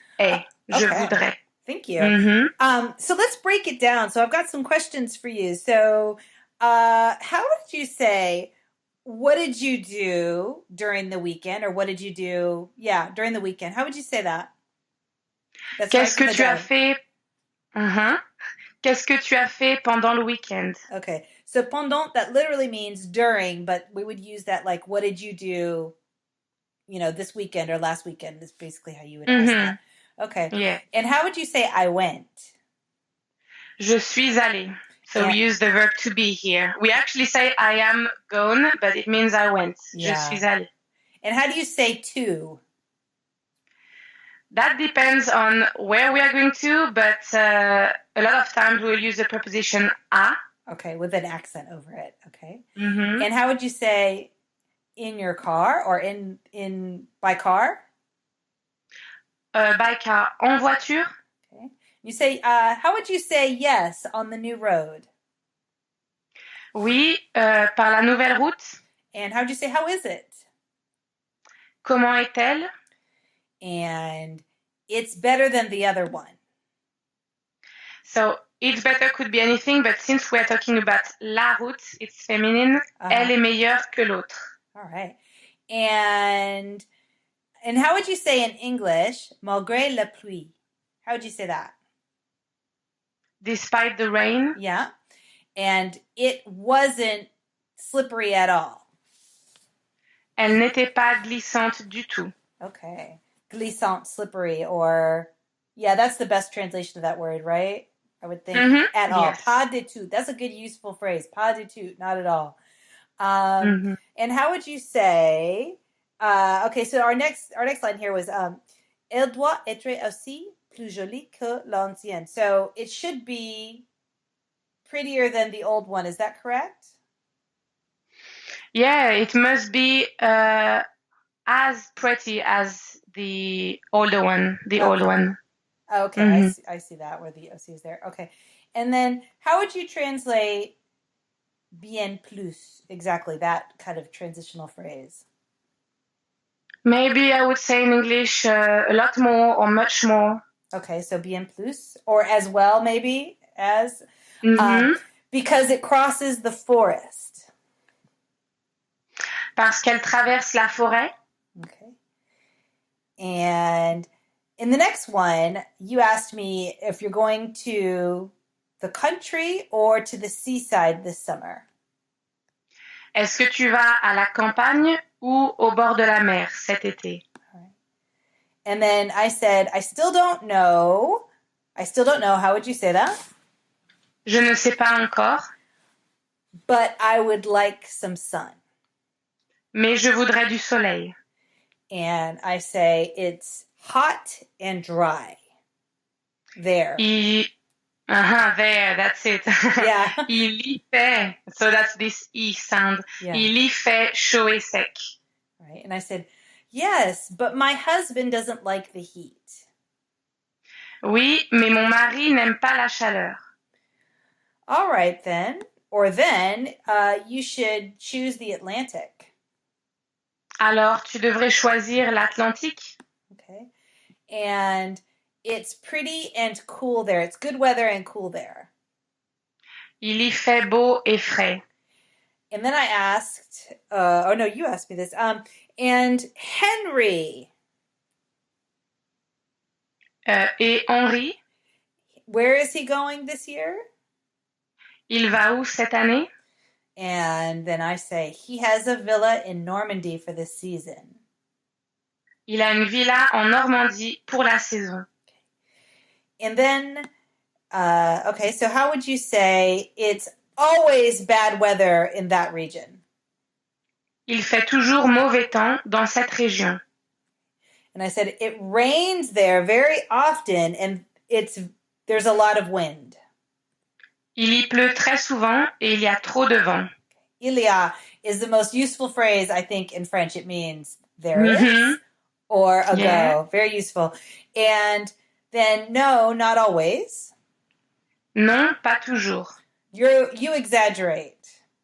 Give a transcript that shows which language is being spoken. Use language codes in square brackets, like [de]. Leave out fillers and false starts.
[fr] Je voudrais. [en] Thank you. So let's break it down. So I've got some questions for you. So how would you say, what did you do during the weekend? Or what did you do, during the weekend? How would you say that? [fr] Qu'est-ce que tu as fait? Qu'est-ce que tu as fait pendant le week-end? [en] Okay. So pendant, that literally means during, but we would use that like, what did you do, this weekend or last weekend is basically how you would ask that. Okay. Yeah. And how would you say I went? [fr] Je suis allée. [en] So we use the verb to be here. We actually say I am gone, but it means I went. [fr] Je suis allée. [en] And how do you say to? That depends on where we are going to, but a lot of times we'll use the preposition à. Okay, with an accent over it. Okay. And how would you say in your car or in by car? By car, [fr] en voiture. [en] Okay. You say, how would you say yes on the new road? [fr] Oui, par la nouvelle route. [en] And how would you say, how is it? [fr] Comment est-elle? [en] And it's better than the other one. So it's better could be anything, but since we're talking about la route, it's feminine. [fr] Elle est meilleure que l'autre. [en] All right. And how would you say in English, [fr] malgré la pluie? [en] How would you say that? Despite the rain? Yeah. And it wasn't slippery at all. [fr] Elle n'était pas glissante du tout. [en] Okay. Glissant, slippery, or... Yeah, that's the best translation of that word, right? I would think. At all. Yes. [fr] Pas du tout. [en] That's a good, useful phrase. [fr] Pas du tout. [en] Not at all. And how would you say... okay, so our next line here was [fr] Elle doit être aussi plus jolie que l'ancienne. [en] So it should be prettier than the old one. Is that correct? Yeah, it must be as pretty as the older one, old one. Okay, I see that where the OC is there. Okay. And then how would you translate bien plus? Exactly, that kind of transitional phrase. Maybe I would say in English a lot more or much more. Okay, so bien plus, or as well, maybe, as, because it crosses the forest. [fr] Parce qu'elle traverse la forêt. [en] Okay. And in the next one, you asked me if you're going to the country or to the seaside this summer. [fr] Est-ce que tu vas à la campagne ou au bord de la mer cet été? [en] All right. And then I said, I still don't know. How would you say that? [fr] Je ne sais pas encore. [en] But I would like some sun. [fr] Mais je voudrais du soleil. [en] And I say it's hot and dry. There. There, that's it. Yeah. [fr] Il y fait. [en] So that's this I sound. Yeah. [fr] Il y fait chaud et sec. [en] Right. And I said, yes, but my husband doesn't like the heat. [fr] Oui, mais mon mari n'aime pas la chaleur. [en] All right, then. Or then, you should choose the Atlantic. [fr] Alors, tu devrais choisir l'Atlantique. [en] Okay. And it's pretty and cool there. It's good weather and cool there. [fr] Il y fait beau et frais. [en] And then I asked, you asked me this. And Henry. [fr] Et Henri? [en] Where is he going this year? [fr] Il va où cette année? [en] And then I say, he has a villa in Normandy for this season. [fr] Il a une villa en Normandie pour la saison. [en] And then, so how would you say it's always bad weather in that region? [fr] Il fait toujours mauvais temps dans cette région. [en] And I said, it rains there very often and there's a lot of wind. [fr] Il y pleut très souvent et il y a trop de vent. Il y a [en] is the most useful phrase, I think, in French. It means there Mm-hmm. is or ago. Yeah. Very useful. And then no, not always. [fr] Non, pas toujours. [en] You exaggerate.